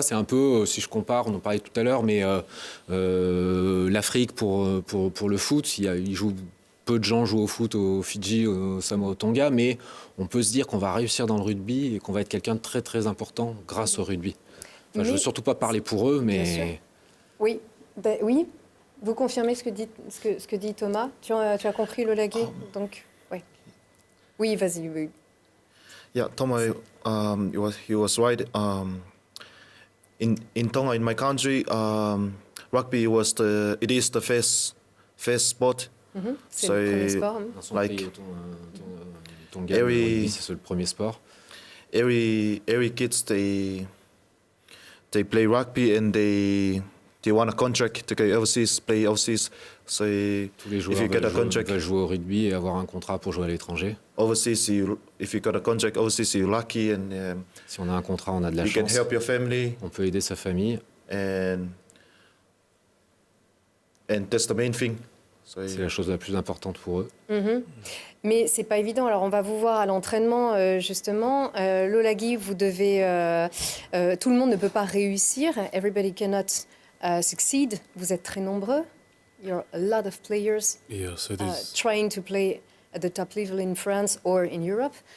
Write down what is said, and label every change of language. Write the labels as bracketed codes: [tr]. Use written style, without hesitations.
[fr] C'est un peu, si je compare, on en parlait tout à l'heure, mais l'Afrique pour le foot, peu de gens jouent au foot au Fidji, au Samoa, au Tonga, mais on peut se dire qu'on va réussir dans le rugby et qu'on va être quelqu'un de très très important grâce au rugby. Enfin, je ne veux surtout pas parler pour eux, mais... Oui, oui. Vous confirmez ce que dit Thomas. Tu as compris le Lagui, donc ouais. Oui, vas-y. Oui. [en] Yeah, Thomas, he was right. In Tonga, in my country, rugby it is the first sport. [fr] C'est le premier sport. Dans son pays, Tonga, le rugby, c'est le premier sport. [en] Every kids they play rugby and they want a contract to go overseas, play overseas. So [fr] tous les joueurs veulent jouer au rugby et avoir un contrat pour jouer à l'étranger. [en] Overseas, if you got a contract overseas, you're lucky and [fr] si on a un contrat, on a de la chance. [en] You can help your family. [fr] On peut aider sa famille. [en] And that's the main thing. [fr] C'est la chose la plus importante pour eux. Mais c'est pas évident. Alors on va vous voir à l'entraînement justement. Lolagui, vous devez. Tout le monde ne peut pas réussir. [en] Everybody cannot succeed. [fr] Vous êtes très nombreux. [en] you're a lot of players Yeah, so there's trying to play at the top level in France or in Europe.